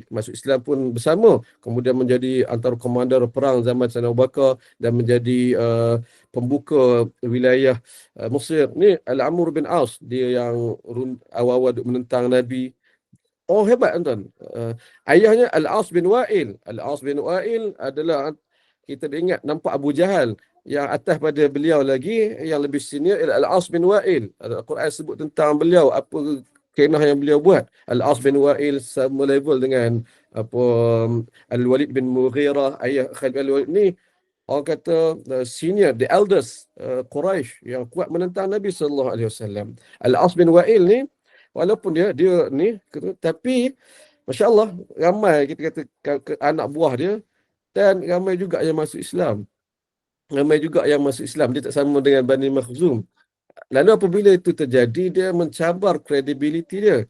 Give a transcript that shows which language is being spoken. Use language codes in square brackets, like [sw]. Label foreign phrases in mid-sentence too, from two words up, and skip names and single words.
[ms] Masuk Islam pun bersama. Kemudian menjadi antara komander perang zaman Sayyidina Abu Bakar dan menjadi pembuka wilayah Mesir. Ni Al-Amr bin As, dia yang awal-awal menentang Nabi. Oh, hebat tuan. Ayahnya Al-As bin Wa'il. Al-As bin Wa'il adalah, kita ingat nampak Abu Jahal. Yang atas pada beliau lagi, yang lebih senior ialah Al-As bin Wa'il. Al-Quran sebut tentang beliau, apa kenah yang beliau buat. Al-As bin Wa'il sama level dengan Al-Walid bin Mughirah, ayah Khalid bin Al-Walid ni. Orang kata senior, [en] the eldest [ms] Quraisy yang kuat menentang Nabi [ar] sallallahu alaihi wasallam. [ms] Al-As bin Wa'il ni, walaupun dia ni, tapi masya-Allah ramai kita kata anak buah dia, dan ramai juga yang masuk Islam. Dia tak sama dengan Bani Makhzum. Lalu apabila itu terjadi, dia mencabar kredibiliti dia.